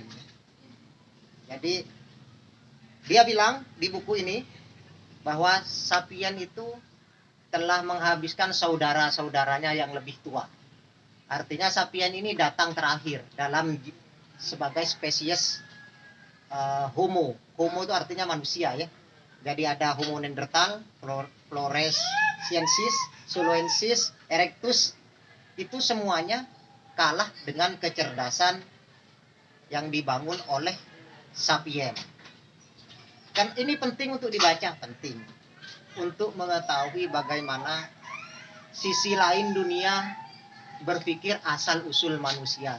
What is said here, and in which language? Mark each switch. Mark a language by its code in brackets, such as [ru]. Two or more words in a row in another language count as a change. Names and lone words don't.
[id] Jadi dia bilang di buku ini bahwa sapien itu telah menghabiskan saudara-saudaranya yang lebih tua. Artinya sapien ini datang terakhir dalam sebagai spesies homo. Homo itu artinya manusia, ya. Jadi ada Homo neanderthal, floresiensis, soloensis, erectus. Itu semuanya kalah dengan kecerdasan yang dibangun oleh sapien. Kan ini penting untuk dibaca, penting untuk mengetahui bagaimana sisi lain dunia berpikir asal usul manusia.